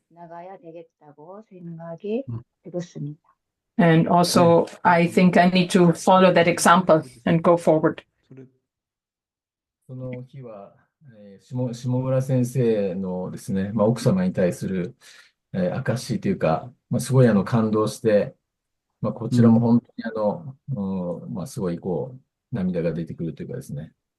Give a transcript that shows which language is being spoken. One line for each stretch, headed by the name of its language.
Korean: 나가야 되겠다고 생각이 들었습니다.
English: And also, I think I need to follow that example and go forward.
Japanese: その日は、下村先生のですね、奥様に対する、証というか、すごい感動して、こちらも本当にすごい涙が出てくるというかですね。